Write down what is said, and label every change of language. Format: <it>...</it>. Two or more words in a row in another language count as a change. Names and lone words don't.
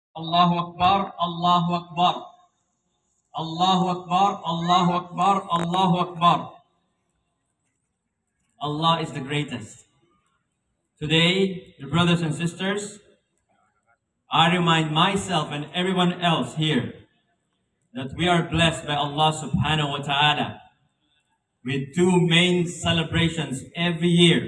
<ar>الله أكبر، الله أكبر، الله أكبر، الله أكبر، الله أكبر.</ar> <en>Allah is the greatest. Today, dear brothers and sisters, I remind myself and everyone else here that we are blessed by Allah</en> <ar>سبحانه وتعالى</ar> <en>with two main celebrations every year.</en>